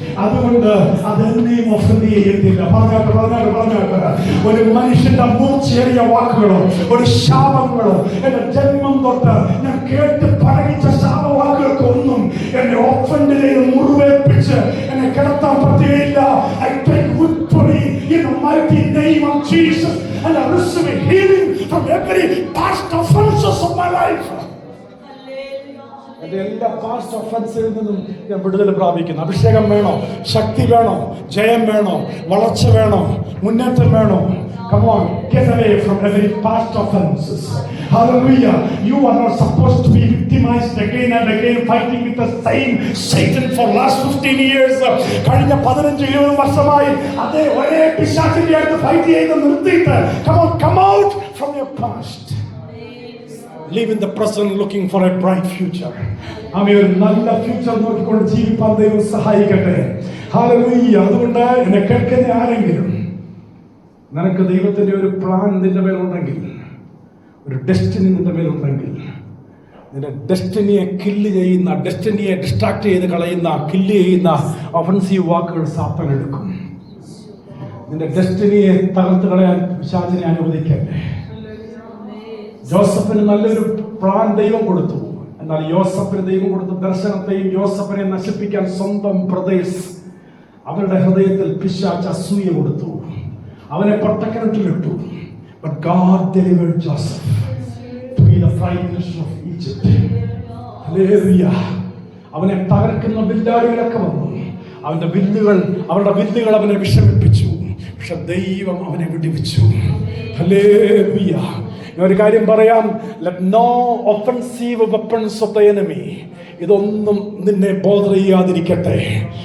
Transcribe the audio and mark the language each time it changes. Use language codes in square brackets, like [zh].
[ml] അതുകൊണ്ട് അതെന്നെയും ഒഫൻഡ് ചെയ്യത്തില്ല. പറഞ്ഞാട്ട് ഒരു മനുഷ്യന്റെ മൂർച്ചയേറിയ വാക്കുകളോ ഒരു ശാപങ്ങളോ എന്റെ ജന്മം തൊട്ട് ഞാൻ കേട്ട് പഴകിച്ച ശാപവാക്കുകൾക്ക് ഒന്നും എന്നെ ഒഫൻഡ് ചെയ്ത് മുറിവേൽപ്പിച്ച് എന്നെ കിടത്താൻ പറ്റുകയില്ല. [en] I take victory in the mighty name of Jesus and I receive healing from every past offenses of my life. [ml] എൻ്റെ എല്ലാ പാസ്റ്റ് ഒഫൻസിൽ നിന്നും ഞാൻ വിടുതൽ പ്രാപിക്കുന്നു. അഭിഷേകം വേണോ, ശക്തി വേണോ, ജയം വേണോ, വളർച്ച വേണോ, മുന്നേറ്റം വേണോ? [en] Come on, get away from every past offenses. Hallelujah. You are not supposed to be victimized again and again, fighting with the same Satan for last 15 years. [ml] കഴിഞ്ഞ 15-20 വർഷമായി അതേ ഒരേ പിശാചിന്റെ അടുത്ത് ഫൈറ്റ് ചെയ്ത് നിർത്തിയിട്ട് [en] come out from your past. Live in the present, looking for a bright future. Amen. [ml] ഒരു നല്ല ഫ്യൂച്ചർ നോക്കിക്കൊണ്ട് ജീവിക്കാൻ ദൈവം സഹായിക്കട്ടെ. ഹല്ലേലൂയ. അതുകൊണ്ട് എന്നെ കേൾക്കുന്ന ആരെങ്കിലും നിനക്ക് ദൈവത്തിൻ്റെ ഒരു പ്ലാൻ നിന്റെ മേലുണ്ടെങ്കിൽ, ഒരു ഡെസ്റ്റിനി നിന്റെ മേലുണ്ടെങ്കിൽ, നിന്റെ ഡെസ്റ്റിനിയെ കില്ല് ചെയ്യുന്ന, ഡെസ്റ്റിനിയെ ഡിസ്ട്രാക്ട് ചെയ്ത് കളയുന്ന, കില്ല് ചെയ്യുന്ന ഒഫൻസീവ് വാക്കുകൾ സാത്താൻ എടുക്കും. നിന്റെ ഡെസ്റ്റിനിയെ തകർത്ത് കളയാൻ പിശാചിനെ അനുവദിക്കല്ലേ. ജോസഫിന് നല്ലൊരു പ്ലാൻ ദൈവം കൊടുത്തു. എന്നാൽ യോസഫിന് ദൈവം കൊടുത്ത ദർശനത്തെയും യോസഫിനെ നശിപ്പിക്കാൻ സ്വന്തം ബ്രദേഴ്സ് അവരുടെ ഹൃദയത്തിൽ പിശാച് അസൂയ കൊടുത്തു. അവനെ പൊട്ടക്കിണറ്റിലിട്ടു. [en] But God delivered Joseph to be the prime minister of Egypt. Hallelujah. [ml] അവനെ തകർക്കുന്ന വില്ലാളികളൊക്കെ വന്നു. അവരുടെ വില്ലുകൾ അവനെ വിഷമിപ്പിച്ചു. പക്ഷെ ദൈവം അവനെ വിടുവിച്ചു. ഹല്ലേലൂയ. ഒരു കാര്യം പറയാം, [en] let no offensive weapons of the enemy, [ml] ഇതൊന്നും നിന്നെ ബോധർ ചെയ്യാതിരിക്കട്ടെ.